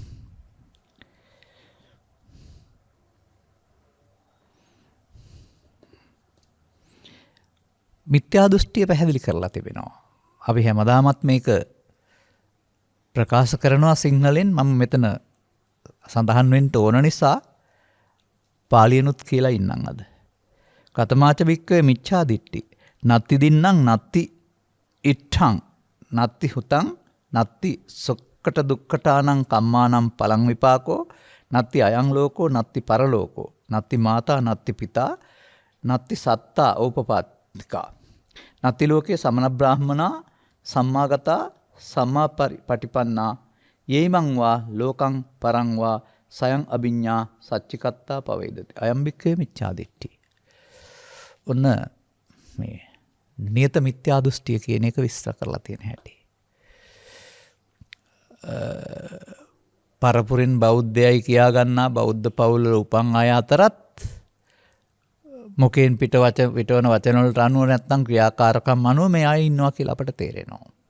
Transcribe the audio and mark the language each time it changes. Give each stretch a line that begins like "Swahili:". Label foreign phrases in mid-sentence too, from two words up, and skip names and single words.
Sinhala: මිත්‍යා දෘෂ්ටිය පැහැදිලි කරලා තිබෙනවා. අපි හැමදාමත් මේක ප්‍රකාශ කරනවා සිංහලෙන්. මම මෙතන සඳහන් වෙන්න ඕන නිසා පාලියනුත් කියලා ඉන්නම් අද.
Pali: කතමාච භික්ඛවේ මිච්ඡා දිට්ඨි නත්ති දින්නම් නත්ති ඉට්ඨං නත්ති හුතං නත්ති සොක්කට දුක්ඛටානං කම්මානං පලං විපාකෝ නත්ති අයං ලෝකෝ නත්ති පරලෝකෝ නත්ති මාතා නත්ති පිතා නත්ති සත්තා ඕපපාතිකා නත්ති ලෝකේ සමන බ්‍රාහ්මනා සම්මාගතා සම්මා පටිපන්නා යේමං වා ලෝකං පරං වා සයං අභිඤ්ඤා සච්චිකත්තා පවේදති. අයම් භික්ඛවේ මිච්ඡා දිට්ඨි.
Sinhala: ඔන්න මේ නියත මිත්‍යා දෘෂ්ටිය කියන එක විස්තර කරලා තියෙන හැටි. පරපුරින් බෞද්ධයයි කියා ගන්නා බෞද්ධ පවුල උපන් අය අතරත් මොකෙන් පිටවන වචන වලට අනුව නැත්නම් ක්‍රියාකාරකම් අනුව මේ අය ඉන්නවා කියලා අපට තේරෙනවා.